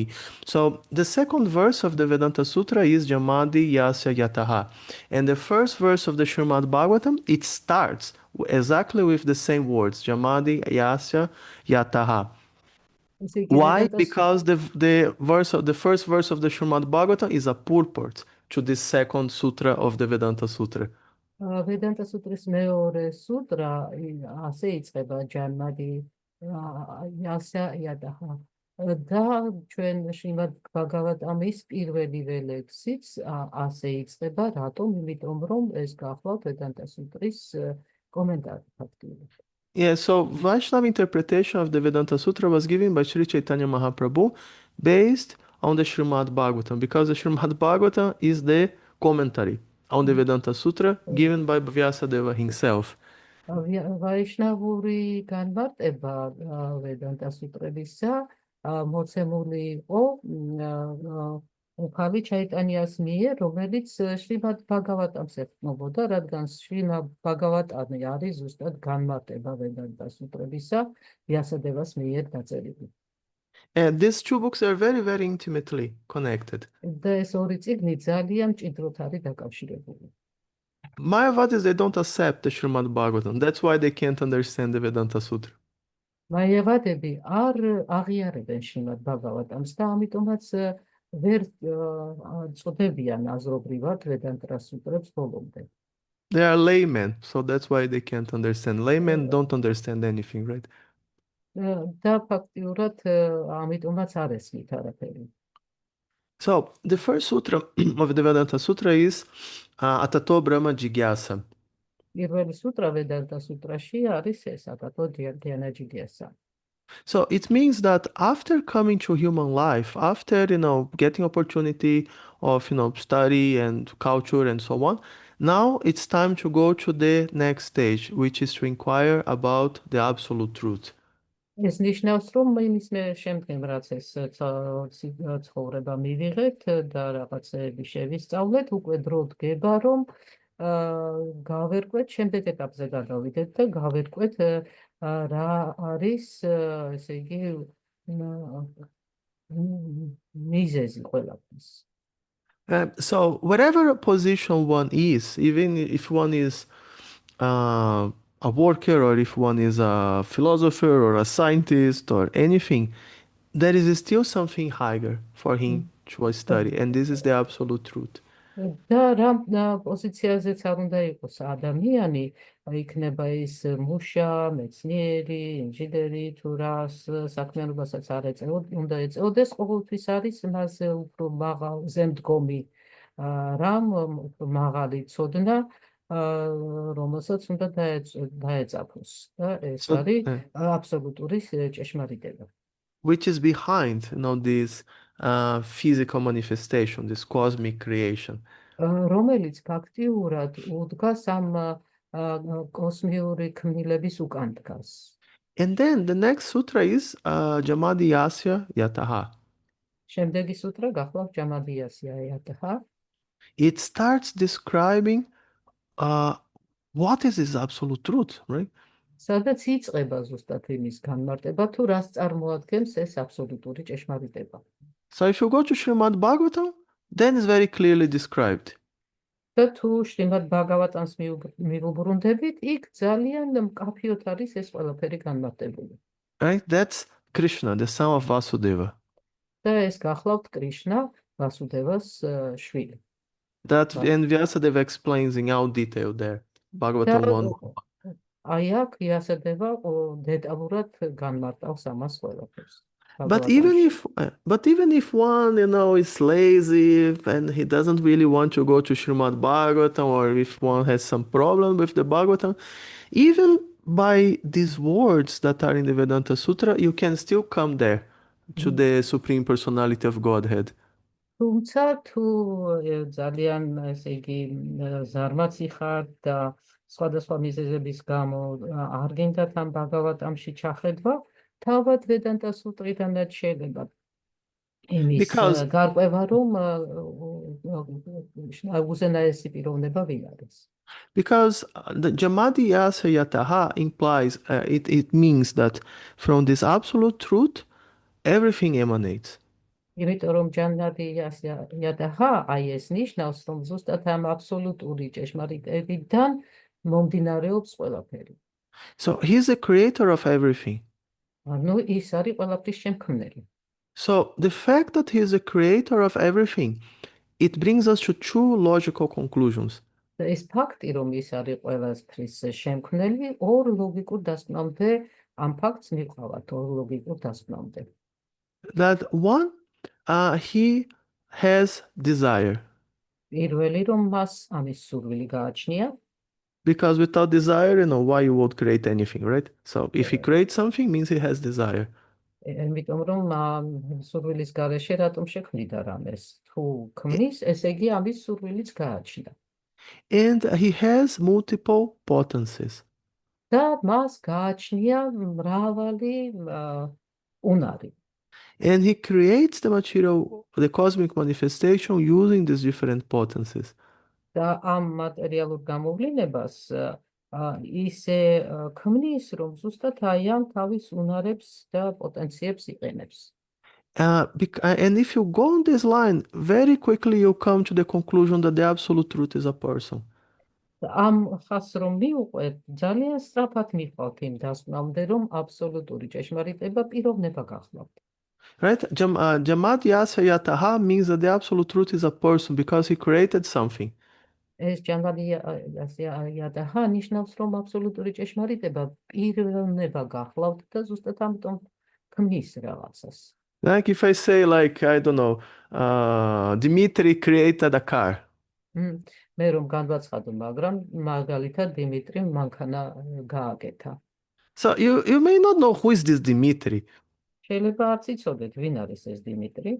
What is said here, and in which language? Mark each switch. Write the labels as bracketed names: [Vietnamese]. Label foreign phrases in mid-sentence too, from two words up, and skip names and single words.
[English] So the second verse of the Vedanta Sutra is Jamadi Yasya Yataha. And the first verse of the Srimad Bhagavatam, it starts exactly with the same words, Jamadi Yasya Yataha. [Georgian] ესე იგი [English] Why? [Georgian] ვედანტას [English] Because the first verse of the Srimad Bhagavatam is a purport to this second sutra of the Vedanta Sutra. [Georgian] ვედანტა სუტრის მეორე სუტრა ასე იწყება ჯანმადი იასა იადაჰა და ჩვენ შრიმად ბაგავატამის პირველივე ლექსიც ასე იწყება, რატომ? იმიტომ რომ ეს გახლავთ ვედანტა სუტრის კომენტარი ფაქტიურად. [English] Yeah, so Vaishnava interpretation of the Vedanta Sutra was given by Sri Chaitanya Mahaprabhu based on the Srimad Bhagavatam, because the Srimad Bhagavatam is the commentary on the Vedanta Sutra given by Vyasadeva himself. [Georgian] ვაიშნავური განმარტება ვედანტა სუტრებისა მოცემული იყო უფალი ჩაიტანიას მიერ, რომელიც შრიმად ბაგავატამს ეხმობოდა, რადგან შრიმად ბაგავატამი არის ზუსტად განმარტება ვედანტა სუტრებისა ვიასადევას მიერ დაწერილი. [English] And these two books are very, very intimately connected. [Georgian] და ეს ორი წიგნი ძალიან მჭიდროდ არის დაკავშირებული. [English] Mayavadis, they don't accept the Srimad Bhagavatam. That's why they can't understand the Vedanta Sutra. [Georgian] მაიავადები არ აღიარებენ შრიმად ბაგავატამს და ამიტომაც ვერ წოდებიან აზრობრივად ვედანტა სუტრებს ბოლომდე. [English] They are laymen, so that's why they can't understand. Laymen don't understand anything, right? [Georgian] და ფაქტიურად ამიტომაც არ ესმით არაფერი. [English] So the first sutra of the Vedanta Sutra is Atato Brahma Jigyasa. [Georgian] პირველი სუტრა ვედანტა სუტრაში არის ეს ატატო დიანა ჯიგიასა. [English] So it means that after coming to human life, after getting opportunity of study and culture and so on, now it's time to go to the next stage, which is to inquire about the absolute truth. [Georgian] ეს ნიშნავს, რომ იმის შემდგომ რაც ეს ცხოვრება მივიღეთ და რაღაცები შევისწავლეთ, უკვე დრო დგება, რომ გავერკვეთ, შემდეგ ეტაპზე გადავიდეთ და გავერკვეთ რა არის, ესე იგი, მიზეზი ყველაფრის. [English] So whatever position one is, even if one is a worker or if one is a philosopher or a scientist or anything, there is still something higher for him to study, and this is the absolute truth. [Georgian] და რა პოზიციაზეც არ უნდა იყოს ადამიანი, იქნება ის მუშა, მეცნიერი, ინჟინერი თუ რას საქმიანობასაც არ უნდა ეწეოდეს, ყოველთვის არის მასზე უფრო მაღალზე მდგომი რამ, მაღალი ცოდნა, რომელსაც უნდა დაეწაფოს და ეს არის აბსოლუტური ჭეშმარიტება. [English] Which is behind, this physical manifestation, this cosmic creation. [Georgian] რომელიც ფაქტიურად უდგას ამ კოსმიური ქმნილების უკან დგას. [English] And then the next sutra is Jamadi Yasya Yataha. [Georgian] შემდეგი სუტრა გახლავთ ჯამადი იასია იატაჰა. [English] It starts describing what is this absolute truth, right? [Georgian] სადაც იწყება ზუსტად იმის განმარტება, თუ რას წარმოადგენს ეს აბსოლუტური ჭეშმარიტება. [English] So if you go to Srimad Bhagavatam, then it's very clearly described. [Georgian] და თუ შრიმად ბაგავატამს მივუბრუნდებით, იქ ძალიან მკაფიოდ არის ეს ყველაფერი განმარტებული. [English] Right? That's Krishna, the son of Vasudeva. [Georgian] და ეს გახლავთ კრიშნა, ვასუდევას შვილი. [English] And Vyasadeva explains in all detail there. Bhagavatam 1. [Georgian] აი აქ იასადევა დეტალურად განმარტავს ამას ყველაფერს. [English] But even if one, is lazy and he doesn't really want to go to Srimad Bhagavatam, or if one has some problem with the Bhagavatam, even by these words that are in the Vedanta Sutra, you can still come there to the Supreme Personality of Godhead. [Georgian] თუმცა თუ ძალიან ესე იგი ზარმაცი ხარ და სხვადასხვა მიზეზების გამო არ გინდათ ამ ბაგავატამში ჩახედვა, თავად ვედანტა სუტრიდანაც შეიძლება იმის [English] Because [Georgian] გარკვევა, რომ უზენაესი პიროვნება ვინ არის. [English] the Jamadi Yasa Yataha implies, it means that from this absolute truth, everything emanates. [Georgian] იმიტომ რომ ჯანადი იადაჰა აი ეს ნიშნავს, რომ ზუსტად ამ აბსოლუტური ჭეშმარიტებიდან მომდინარეობს ყველაფერი. [English] So he's the creator of everything. [Georgian] ანუ ის არის ყველაფრის შემქმნელი. [English] So the fact that he is the creator of everything, it brings us to two logical conclusions. [Georgian] და ეს ფაქტი, რომ ის არის ყველაფრის შემქმნელი, ორ ლოგიკურ დასკვნამდე ამ ფაქტს მივყავართ, ორ ლოგიკურ დასკვნამდე. [English] That one, he has desire. [Georgian] პირველი, რომ მას ამის სურვილი გააჩნია, [English] Because without desire, why you would create anything, right? So if he creates something, means he has desire. [Georgian] იმიტომ რომ სურვილის გარეშე რატომ შექმნიდა რამეს? თუ ქმნის, ესე იგი ამის სურვილიც გააჩნდა. [English] And he has multiple potencies. [Georgian] და მას გააჩნია მრავალი უნარი. [English] And he creates the material, the cosmic manifestation using these different potencies. [Georgian] და ამ მატერიალურ გამოვლენებას ისე ქმნის, რომ ზუსტად აი ამ თავის უნარებს და პოტენციებს იყენებს. [English] And if you go on this line, very quickly you come to the conclusion that the absolute truth is a person. [Georgian] ამ ხაზს რომ მივუყვეთ, ძალიან სწრაფად მივყავთ იმ დასკვნამდე, რომ აბსოლუტური ჭეშმარიტება პიროვნება გახლავთ. [English] Right? Jamad Yasa Yataha means that the absolute truth is a person because he created something. [Georgian] ეს ჯანადი იადაჰა ნიშნავს, რომ აბსოლუტური ჭეშმარიტება პიროვნება გახლავთ და ზუსტად ამიტომ ქმნის რაღაცას. [English] Like if I say, like, I don't know, Dimitri created a car. [Georgian] მე რომ განვაცხადო, მაგრამ მაგალითად დიმიტრი მანქანა გააკეთა. [English] So you may not know who is this Dimitri, [Georgian] შეიძლება არც იცოდეთ, ვინ არის ეს დიმიტრი,